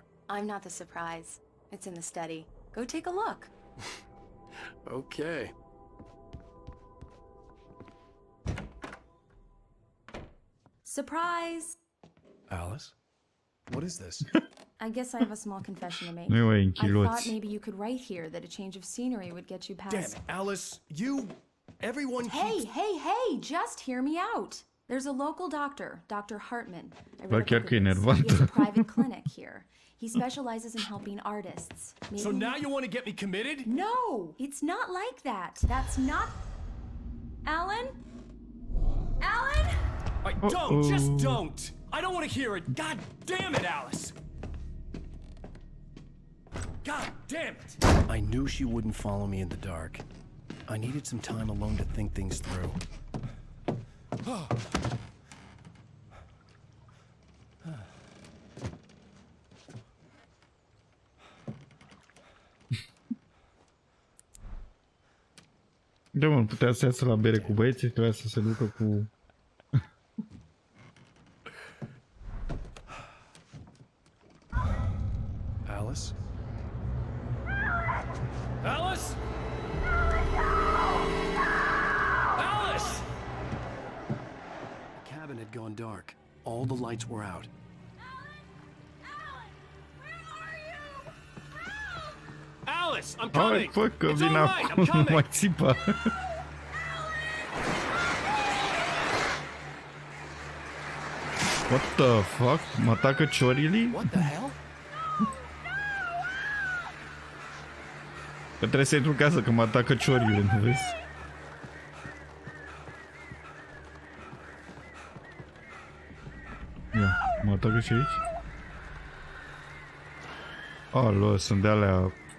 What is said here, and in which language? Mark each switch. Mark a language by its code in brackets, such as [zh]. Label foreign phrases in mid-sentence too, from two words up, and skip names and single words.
[en] I'm not the surprise. It's in the study. Go take a look. Okay. Surprise! Alice? What is this? I guess I have a small confession to make. [ro] Nu e în [en] I thought [ro] chiloți. [en] maybe you could write here that a change of scenery would get you past... Damn it, Alice, everyone Hey, just hear me out. There's a local doctor, Dr. Hartman. I [ro] Bă, [en] read [ro] chiar [en] up [ro] că e [en] about this. He [ro] enervantă. [en] has a private clinic here. He specializes in helping artists. So now you want to get me committed? No, it's not like that. That's not... Alan? Alan? Just don't! I don't want to hear it! God damn it, Alice! God damn it! I knew she wouldn't follow me in the dark. I needed some time alone to think things through. [ro] Da, mă, putea să iasă la bere cu băieții, trebuia să se ducă cu... [en] Alice? Alice? Alice! The cabin had gone dark. All the lights were out. Alice, I'm [ro] Hai, [en] coming! [ro] fă că [en] It's [ro] vine [en] all right, I'm [ro] acum, nu [en] coming! [ro] mai țipa. [en] What the fuck? [ro] Mă atacă ciorilii? [en] What the hell? [ro] Că trebuie să intru în casă, că mă atacă ciorile, nu vezi? Ia, mă atacă și aici? Alo, sunt de alea...